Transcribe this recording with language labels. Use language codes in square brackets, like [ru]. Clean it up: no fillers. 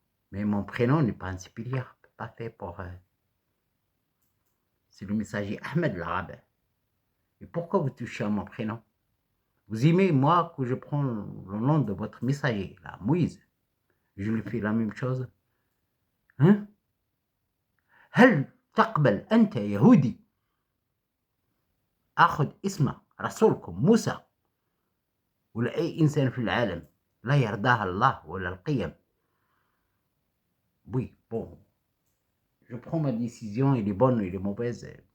[fr] Mais mon prénom n'est pas un supérieur, pas fait pour... c'est le messager Ahmed l'arabe. Et pourquoi vous touchez à mon prénom? Vous aimez, moi, que je prends le nom de votre messager, là, Moïse. Je lui fais la même chose. Hein? [ar] هل تقبل أنت يهودي أخذ اسم رسولكم موسى ولا أي إنسان في العالم لا يرضاها الله ولا القيم? [fr] Oui, bon. Je prends ma décision, elle est bonne, elle est mauvaise.